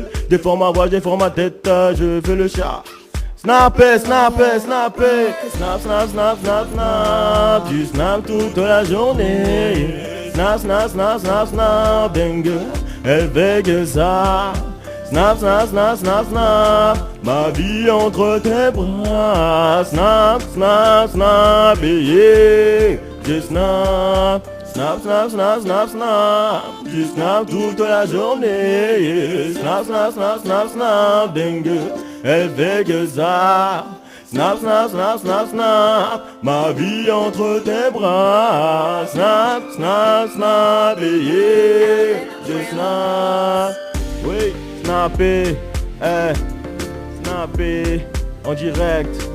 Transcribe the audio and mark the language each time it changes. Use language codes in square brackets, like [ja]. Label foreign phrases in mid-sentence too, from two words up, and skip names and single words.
[fr] Déforme ma voix, déforme ma tête, je fais le chat. Snapper, snapper, snapper. [en] Snap, snap, snap, snap, snap. [fr] Tu snaps toute la journée. [en] Snap, snap, snap, snap, snap. [fr] Dingue, elle fait que ça. [en] Snap, snap, snap, snap, snap. [fr] Ma vie entre tes bras. [en] Snap, snap, snap. [fr] Et yeah, je snap. [en] Snap, snap, snap, snap, snap. [fr] Tu snaps toute la journée, [en] yeah. Snap, snap, snap, snap, snap. [fr] Dingue, elle fait que ça. [en] Snap, snap, snap, snap, snap. [fr] Ma vie entre tes bras. [en] Snap, snap, snap. [fr] Et yeah, je snap. Oui, snapper, snapper en direct.